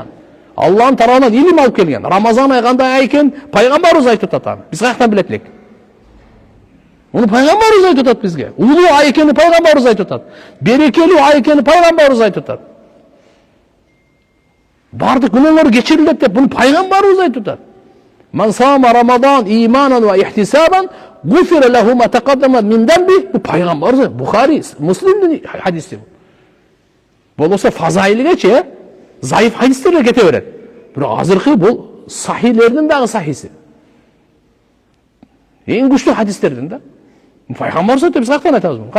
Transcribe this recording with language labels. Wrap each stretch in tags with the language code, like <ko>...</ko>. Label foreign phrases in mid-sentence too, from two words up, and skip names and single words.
<ky>Алланын тарабынан илим алып келген. Рамазан ай кандай ай экен пайгамбарыбыз айтып атат. Биз каяктан билет элек? Муну пайгамбарыбыз айтып атат бизге. Улуу ай экени пайгамбарыбыз айтып атат. Берекелүү ай экени пайгамбарыбыз айтып атат. Бардык күнөөңөр кечирилет деп муну пайгамбарыбыз айтып атат.</ky> <ar>من صام رمضان إيمانا واحتسابا غفر له ما تقدم من ذنبه.</ar> <ky>Бу пайгамбарыбыз, Бухари, Муслимдин хадиси. Болбосо фазаилгечи зайыф хадистерге кете берет. Бирок азыркы бул сахилердин дагы сахиси. Эң күчтүү хадистердин да. Пайгамбарыбыз айтты, биз каяктан айтабыз муну?</ky>